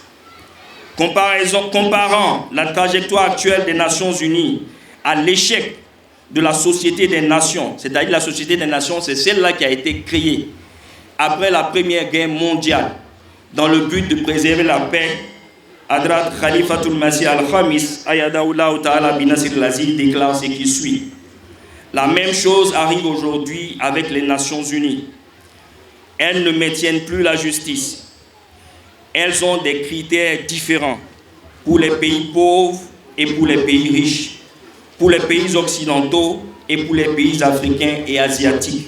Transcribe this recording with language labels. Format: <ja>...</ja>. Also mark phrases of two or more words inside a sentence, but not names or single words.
<fr>Comparant la trajectoire actuelle des Nations Unies à l'échec de la Société des Nations, c'est-à-dire la Société des Nations, c'est celle-là qui a été créée après la Première Guerre mondiale dans le but de préserver la paix.</fr> <ar>حضرة خليفة المسيح الخامس، أيده الله تعالى بنصره العزيز,</ar> <fr>déclare ce qui suit. La même chose arrive aujourd'hui avec les Nations Unies. Elles ne maintiennent plus la justice. Elles ont des critères différents pour les pays pauvres et pour les pays riches, pour les pays occidentaux et pour les pays africains et asiatiques.</fr>